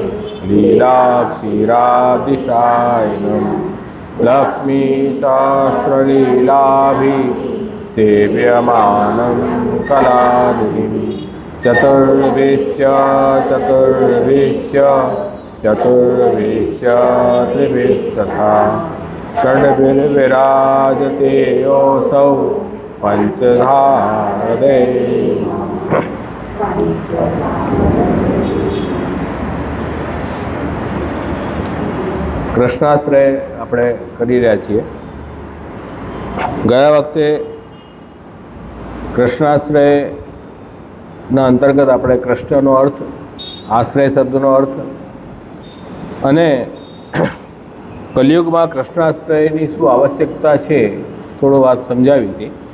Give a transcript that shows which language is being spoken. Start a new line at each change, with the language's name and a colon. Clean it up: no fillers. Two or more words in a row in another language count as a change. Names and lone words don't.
Sanskrit: लीलाक्षीराब्धिसायिनं लक्ष्मीसहस्रलीलाभिः सेव्यमानं कलानिधिं चतुर्भिश्च त्रिभिस्तथा षड्भिर्विराजते योऽसौ पंचधा हृदय।
Gujarati: કૃષ્ણાશ્રય આપણે કરી રહ્યા છીએ. ગયા વખતે કૃષ્ણાશ્રયના અંતર્ગત આપણે કૃષ્ણનો અર્થ, આશ્રય શબ્દનો અર્થ અને કલિયુગમાં કૃષ્ણાશ્રયની શું આવશ્યકતા છે થોડો વાત સમજાવી હતી.